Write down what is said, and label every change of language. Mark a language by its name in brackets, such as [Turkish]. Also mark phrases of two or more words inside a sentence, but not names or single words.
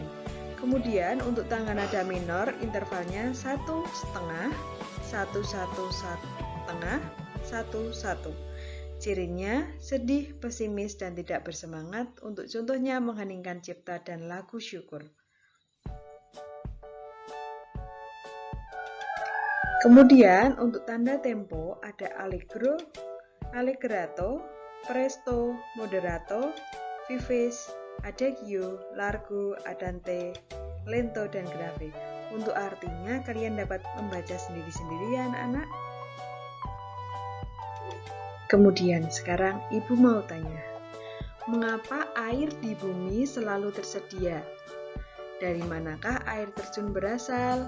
[Indonesian] Kemudian untuk tangga nada minor intervalnya 1,5, 1-1-1,5, 1-1. Cirinya sedih, pesimis, dan tidak bersemangat. Untuk contohnya mengheningkan cipta dan lagu syukur. Kemudian untuk tanda tempo ada [Italian] allegro, allegretto, presto, moderato, vivace, adagio, largo, andante, lento, [Indonesian] dan grave. Untuk artinya kalian dapat membaca sendiri-sendiri ya anak-anak. Kemudian sekarang Ibu mau tanya, mengapa air di bumi selalu tersedia? Dari manakah air terjun berasal?